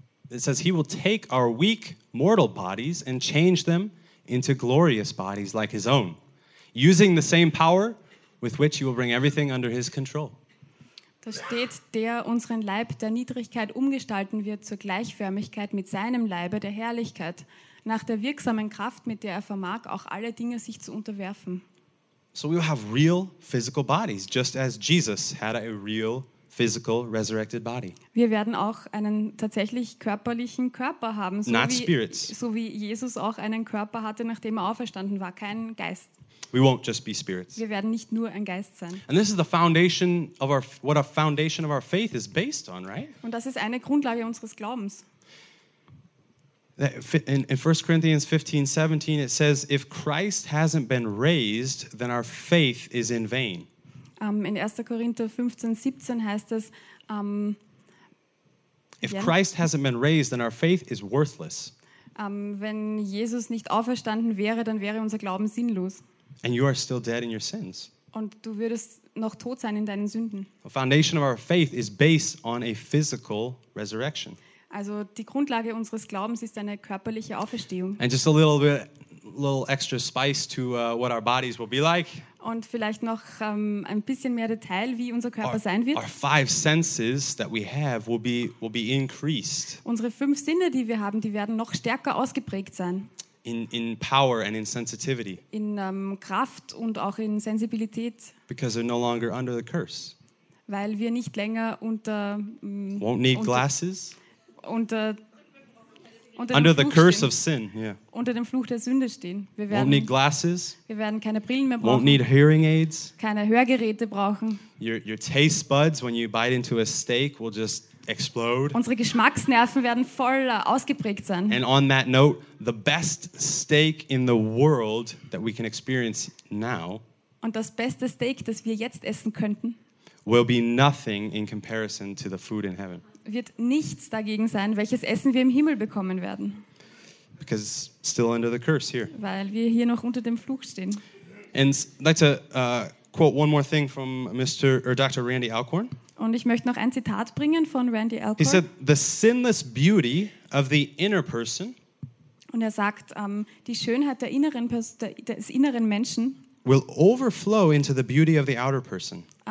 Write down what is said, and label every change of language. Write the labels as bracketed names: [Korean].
[English] It says, he will take our weak mortal bodies and change them into glorious bodies like his own, using the same power with which he will bring everything under his control. [German] Da steht, der unseren Leib der Niedrigkeit umgestalten wird zur Gleichförmigkeit mit seinem Leibe der Herrlichkeit, nach der wirksamen Kraft, mit der er vermag, auch alle Dinge sich zu unterwerfen. [English] So we will have real physical bodies, just as Jesus had a real physical resurrected body. [German] Wir werden auch einen tatsächlich körperlichen Körper haben, so wie Jesus auch einen Körper hatte, nachdem er auferstanden war, kein Geist. [English] We won't just be spirits. [German] Wir werden nicht nur ein Geist sein. [English] And this is the foundation of our what a foundation of our faith is based on, right? [German] Und das ist eine Grundlage unseres Glaubens. [English] In 1 Corinthians 15, 17, it says, if Christ hasn't been raised, then our faith is in vain. [German] In 1. Korinther 15, 17 heißt es, [English] if Christ hasn't been raised, then our faith is worthless. [German] Wenn Jesus nicht auferstanden wäre, dann wäre unser Glauben sinnlos. [English] And you are still dead in your sins. [German] Und du würdest noch tot sein in deinen Sünden. [English] The foundation of our faith is based on a physical resurrection. [German] Also die Grundlage unseres Glaubens ist eine körperliche Auferstehung. [English] And just a little bit, little extra spice to what our bodies will be like. [German] Und vielleicht noch ein bisschen mehr Detail, wie unser Körper sein wird. [English] Our five senses that we have will be increased. [German] Unsere fünf Sinne, die wir haben, die werden noch stärker ausgeprägt sein. [English] In power and in sensitivity. [German] In Kraft und auch in Sensibilität. [English] Because they're no longer under the curse. [German] Weil wir nicht länger unter [English] won't need glasses. Under the curse of sin, yeah. [German] Unter dem Fluch der Sünde stehen. Wir werden, [English] won't need glasses. [German] Wir werden keine Brillen mehr brauchen. [English] Won't need hearing aids. [German] Keine Hörgeräte brauchen. [English] Your taste buds, when you bite into a steak, will just explode. [German] Unsere Geschmacksnerven werden voll ausgeprägt sein. [English] And on that note, the best steak in the world that we can experience now. [German] Und das beste Steak, das wir jetzt essen könnten, [English] will be nothing in comparison to the food in heaven. [German] Wird nichts dagegen sein, welches Essen wir im Himmel bekommen werden. [English] Because still under the curse here. [German] Weil wir hier noch unter dem Fluch stehen. [English] And I'd like to quote one more thing from Dr. Randy Alcorn. [German] Und ich möchte noch ein Zitat bringen von Randy Alcorn. [English] He said, the sinless beauty of the inner person. [German] Und er sagt, die Schönheit der inneren des inneren Menschen [English] will overflow into the beauty of the outer person.